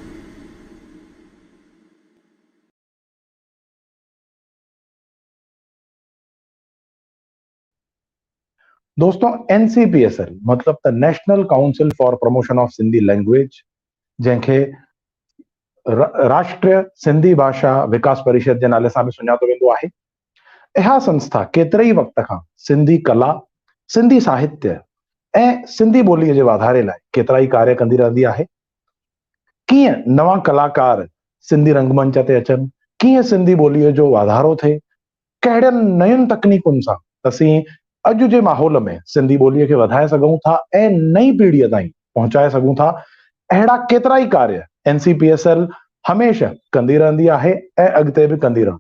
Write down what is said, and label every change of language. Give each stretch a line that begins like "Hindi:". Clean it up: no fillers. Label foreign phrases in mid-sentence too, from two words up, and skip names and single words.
Sindhi: दोस्तों, NCPSL मतलब त नेशनल काउंसिल फॉर प्रमोशन ऑफ सिंधी लैंग्वेज, जंहिंखे राष्ट्रीय सिंधी भाषा विकास परिषद जे नाले सां बि सुञातो वेंदो आहे। इहा संस्था केतिरे ई वक़्त खां सिंधी कला, सिंधी साहित्य ऐं सिंधी ॿोलीअ जे वाधारे लाइ केतिरा ई कार्य कंदी रहंदी आहे। कीअं नवां कलाकार सिंधी रंगमंच ते अचनि, कीअं सिंधी ॿोलीअ जो वाधारो थिए, कहिड़नि नयुनि तकनीकुनि सां असीं अॼु जे माहौल में सिंधी ॿोलीअ खे वधाए सघूं था ऐं नई पीढ़ीअ ताईं पहुचाए सघूं था, अहिड़ा केतिरा ई कार्य NCPSL हमेशह कंदी रहंदी आहे ऐं अॻिते बि कंदी रहंदी।